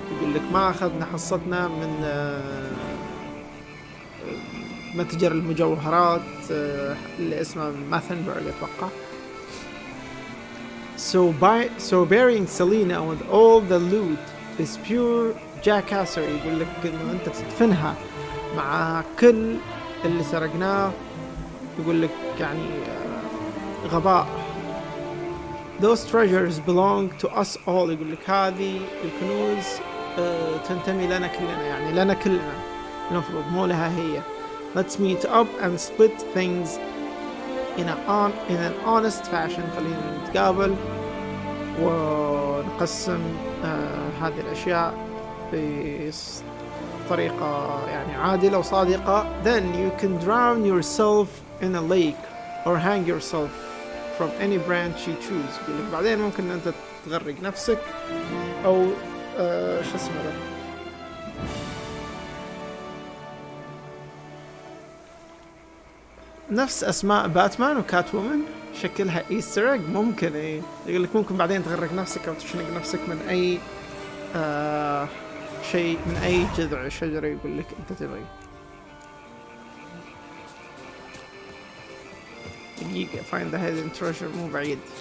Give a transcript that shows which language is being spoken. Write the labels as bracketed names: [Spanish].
[Arabic] يقول لك ما أخذنا حصتنا من متجر المجوهرات اللي اسمه ماثنبرغ أتوقع. [English] So burying Selena with all the loot is pure jackassery. [Arabic] يقول لك إنه أنت تدفنها مع كل اللي سرقناه. يقول لك يعني غباء. [English] Those treasures belong to us all. [Arabic] يقول لك هذه الكنوز تنتمي لنا كلنا، يعني لنا كلنا المفروض، مو لها هي. [English] Let's meet up and split things in an honest fashion. [Arabic] خلينا نتقابل ونقسم هذه الأشياء بطريقة يعني عادلة وصادقة. [English] Then you can drown yourself in a lake or hang yourself from any branch you choose. [Arabic] يقول لك بعدين ممكن أنت تغرق نفسك أو شو اسمه ده، نفس أسماء باتمان وكات وومن، شكلها إيستر إيج. ممكن إيه، يقول لك ممكن بعدين تغرق نفسك أو تشنق نفسك من أي شيء، من أي جذع شجرة يقول لك أنت تبغي. دقيقة [English] find the hidden treasure [Arabic] مو بعيد.